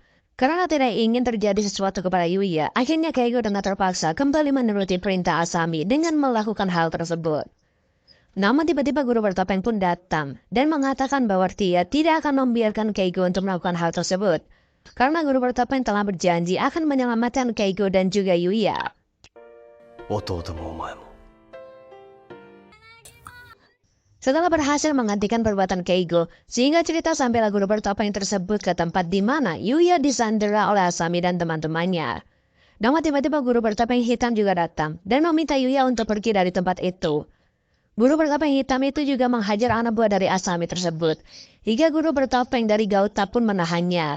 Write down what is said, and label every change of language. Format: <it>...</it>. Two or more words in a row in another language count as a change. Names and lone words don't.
<id>Karena tidak ingin terjadi sesuatu kepada Yuya, akhirnya Keigo dengan terpaksa kembali menuruti perintah Asami dengan melakukan hal tersebut. Namun tiba-tiba guru bertopeng pun datang dan mengatakan bahwa dia tidak akan membiarkan Keigo untuk melakukan hal tersebut. Karena guru bertopeng telah berjanji akan menyelamatkan Keigo dan juga Yuya.</id> <ja>弟もお前も。</ja> <id>Setelah berhasil menghentikan perbuatan Keigo, sehingga cerita sampailah guru bertopeng tersebut ke tempat di mana Yuya disandera oleh Asami dan teman-temannya. Namun tiba-tiba guru bertopeng hitam juga datang dan meminta Yuya untuk pergi dari tempat itu. Guru bertopeng hitam itu juga menghajar anak buah dari Asami tersebut, hingga guru bertopeng dari Gauta pun menahannya.</id>